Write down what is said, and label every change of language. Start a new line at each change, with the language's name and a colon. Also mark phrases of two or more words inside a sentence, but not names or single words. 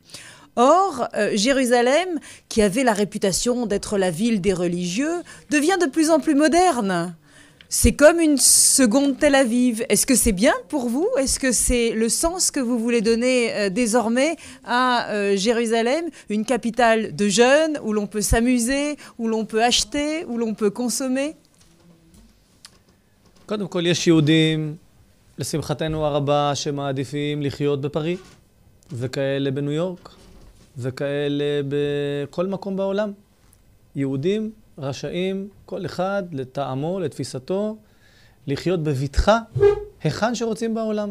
French: Or, Jérusalem, qui avait la réputation d'être la ville des religieux, devient de plus en plus moderne. C'est comme une seconde Tel Aviv. Est-ce que c'est bien pour vous? Est-ce que c'est le sens que vous voulez donner désormais à Jérusalem, une capitale de jeunes, où l'on peut s'amuser, où l'on peut acheter, où l'on peut consommer?
Hebrew: קודם כל יש יהודים, לשמחתנו הרבה, שמעדיפים לחיות בפריז, וכאלה בניו יורק, וכאלה בכל מקום בעולם. יהודים רשאים, כל אחד לטעמו, לתפיסתו, לחיות בבטחה, היכן שרוצים בעולם.